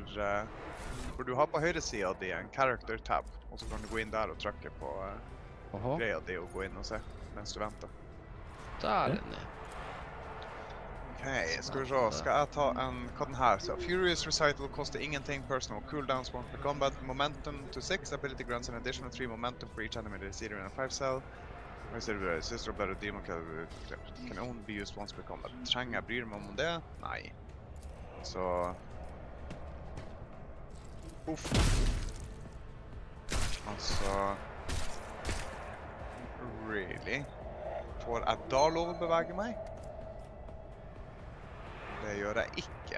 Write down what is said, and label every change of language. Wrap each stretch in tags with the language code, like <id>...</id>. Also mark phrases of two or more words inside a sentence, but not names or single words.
<no>For du har på høyre siden av en character tab, og så kan du gå inn der og trykke på... greia di å gå inn og se mens du venter. Der inne. Ok, skal vi se. Skal jeg ta hva den her? Så Furious Recital koster ingenting,</no> <en>personal cooldowns, 1 per combat, momentum to 6, ability grants an additional 3 momentum for each enemy that is either in a 5-cell. Sister of Blood or Demon can only be used once per combat.</en> <no>Trenger jeg bryr meg om det? Nei. Så... Altså... Really? får jeg da lov å bevege meg? Det gjør jeg ikke.</no>